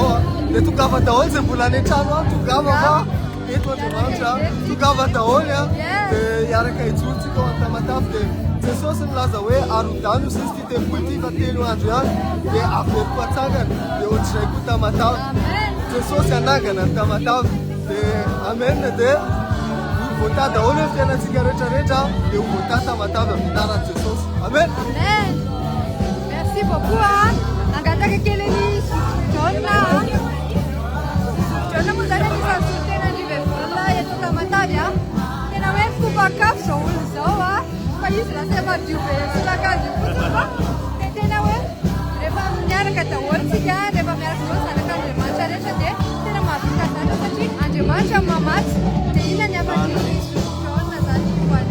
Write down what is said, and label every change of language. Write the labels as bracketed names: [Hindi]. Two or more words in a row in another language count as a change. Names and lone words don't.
[Malagasy] a dia tongava daholo zay mbola any an-trano a tongava fa eto Andriamanitra tongava daholo a dia hiaraka hijoro tsika ho an'ny tamatavy dia Jesosy nilaza hoe arodano izy ity tempoly ity fa telo andro ihany dia averiko atsangana dia ohatr'izay koa tamatavy Jesosy anangana ny tamatavy dia amen dia voata daholo hoe fiainantsika rehetrarehetra dia ho voata tamatavy amin'ny anaran'i Jesosy amen. [French] Amen. Merci beaucoup. [Malagasy] Angataka kely ny Jona. Jona moa zany anisan'ny solitena ny vevolona eto tamatavy a. Tena hoe mikopakafo zao olo zao a. Fa izy lasa madio be solakandro fotsiny fa dia tena hoe rehefa miaraka daholo tsika rehefa miaraka daholo zanak'Andriamanitra rehetra dia tena mahavita zany satria Andriamanitra mamatsy dia ina ny afatry Jona zany ho an'ny